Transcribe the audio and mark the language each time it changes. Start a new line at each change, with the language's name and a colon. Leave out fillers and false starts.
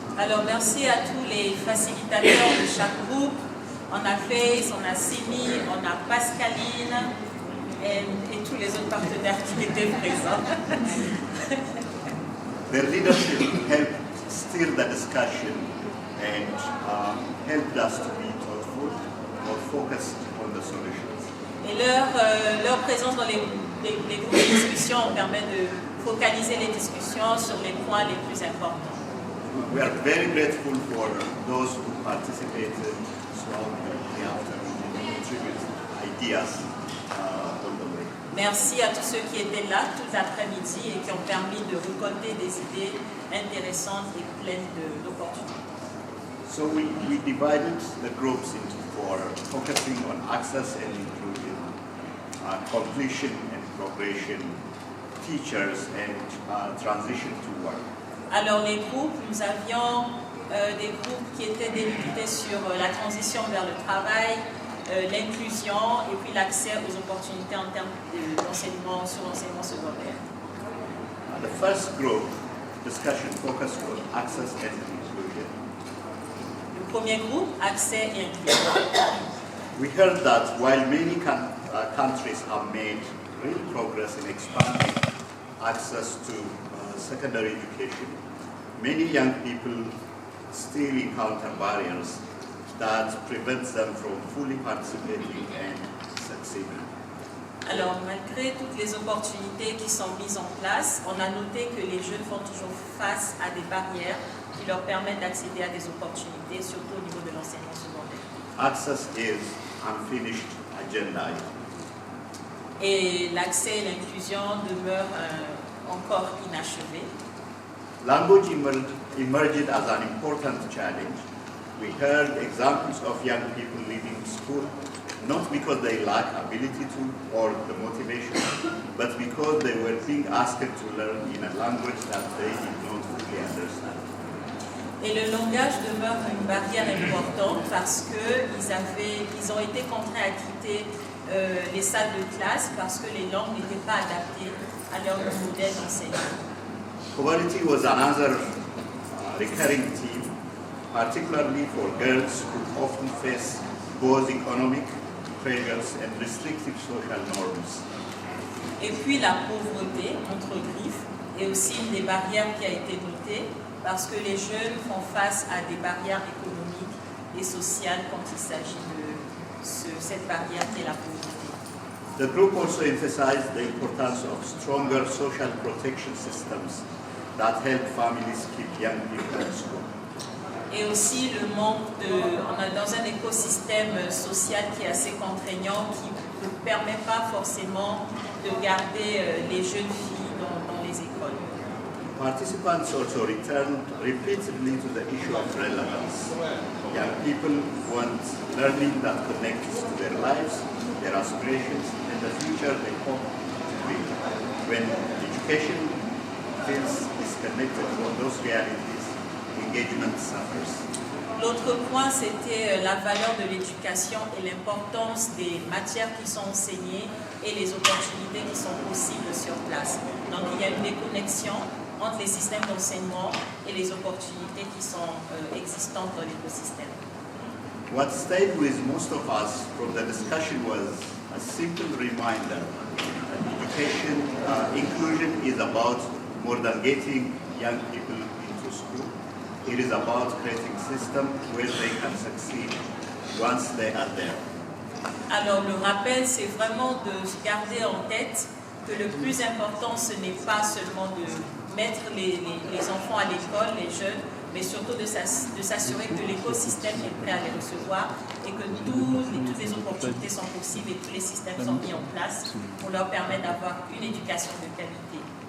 French: Alors merci à tous les facilitateurs de chaque groupe. On a Faith, on a Simi, on a Pascaline et tous les autres partenaires qui étaient présents.
English: Their leadership helped steer the discussion and helped us to be thoughtful, more focused on the solutions.
French: Et leur présence dans les groupes de discussion permet de focaliser les discussions sur les points les plus importants.
English: We are very grateful for those who participated throughout the afternoon and contributed ideas on the way.
French: Merci à tous ceux qui étaient là tout l'après-midi et qui ont permis de récolter des idées intéressantes et pleines d'opportunités.
English: So we divided the groups into 4, focusing on access and inclusion, completion and progression, teachers, and transition to work.
French: Alors les groupes, nous avions des groupes qui étaient délimités sur la transition vers le travail, l'inclusion et puis l'accès aux opportunités en termes d'enseignement sur l'enseignement secondaire.
English: The first group discussion focused on access and inclusion.
French: Le premier groupe, accès et inclusion.
English: We heard that while many countries have made real progress in expanding access to secondary education, many young people still encounter barriers that prevent them from fully participating and succeeding.
French: Alors, malgré toutes les opportunités qui sont mises en place, on a noté que les jeunes font toujours face à des barrières qui leur permettent d'accéder à des opportunités, surtout au niveau de l'enseignement secondaire.
English: Access is unfinished agenda.
French: et l'accès et l'inclusion demeurent encore inachevés.
English: Language emerged as an important challenge. We heard examples of young people leaving school not because they lack ability to or the motivation, but because they were being asked to learn in a language that they did not fully understand.
French: Et le langage demeure une barrière importante parce qu'ils ont été contraints à quitter les salles de classe parce que les langues n'étaient pas adaptées à leur modèle d'enseignement.
English: Poverty was another recurring theme, particularly for girls who often face both economic pressures and restrictive social norms.
French: Et puis la pauvreté, entre griffes, est aussi une des barrières qui a été notée parce que les jeunes font face à des barrières économiques et sociales quand il s'agit de cette barrière qui est la pauvreté.
English: The group also emphasized the importance of stronger social protection systems that help families keep young people in school.
French: Et aussi le manque on est dans un écosystème social qui est assez contraignant, qui ne permet pas forcément de garder les jeunes filles dans les écoles.
English: Participants also returned repeatedly to the issue of relevance. Young people want learning that connects to their lives, their aspirations, and the future they hope to build. When education feels disconnected from those realities, engagement suffers.
French: L'autre point, c'était la valeur de l'éducation et l'importance des matières qui sont enseignées et les opportunités qui sont possibles sur place. Donc il y a une déconnexion entre les systèmes d'enseignement et les opportunités qui sont existantes dans l'écosystème.
English: What stayed with most of us from the discussion was a simple reminder that education inclusion is about more than getting young people into school. It is about creating systems where they can succeed once they are there.
French: Alors le rappel, c'est vraiment de garder en tête que le plus important, ce n'est pas seulement de mettre les enfants à l'école, les jeunes, mais surtout de s'assurer que l'écosystème est prêt à les recevoir et que toutes les opportunités sont possibles et tous les systèmes sont mis en place pour leur permettre d'avoir une éducation de qualité.